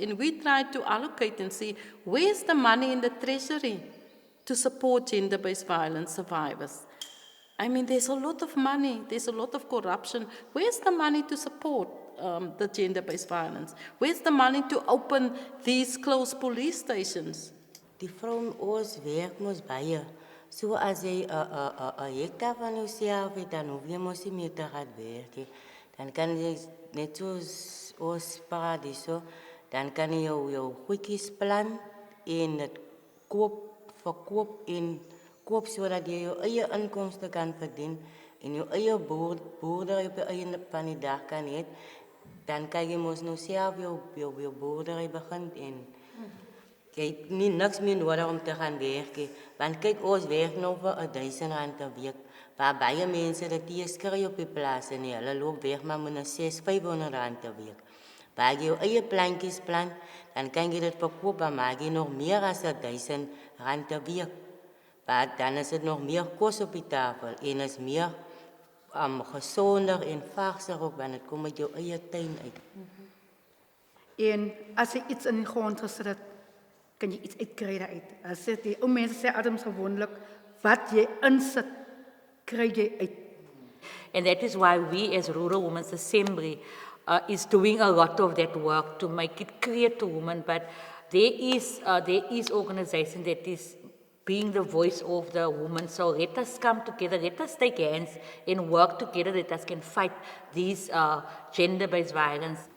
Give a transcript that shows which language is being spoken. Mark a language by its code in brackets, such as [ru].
[en] And we try to allocate and see where's the money in the treasury to support gender-based violence survivors. I mean, there's a lot of money, there's a lot of corruption. Where's the money to support the gender-based violence? Where's the money to open these closed police stations? [af] Die vrou ons werk mos baie. So as jy 'n hektaar van jouself het, dan hoef jy mos nie meer te gaan werk nie. Dan kan jy net soos ons paradiso, dan kan jy jou goedjies plan en dit verkoop en koop sodat jy jou eie inkomste kan verdien en jou eie boerdery op jou eie van die dag kan hê, dan kan jy mos nou self jou boerdery begin en jy het nie niks meer nodig om te gaan werk nie. Want kyk, ons werk nou vir R1000 'n week, waar baie mense dit eers kry op die plaas en hulle loop weg maar met 600-500 'n week. Waar jy jou eie plantjies plant, dan kan jy dit verkoop, maar maak jy nog meer as R1000 'n week. Maar dan is het nog meer kos op die tafel en is meer gezonder en vaarser ook, want het komt uit jou eie tuin uit. En as jy iets in die grond gesit het, kan jy iets uitkry daaruit. As dit die ou mense sê Adams gewoonlik, wat jy insit, kry jy uit. [en] And that is why we as Rural Women's Assembly is doing a lot of that work to make it clear to women, but there is organization that is being the voice of the woman. So let us come together, let us take hands and work together, that us can fight these gender-based violence.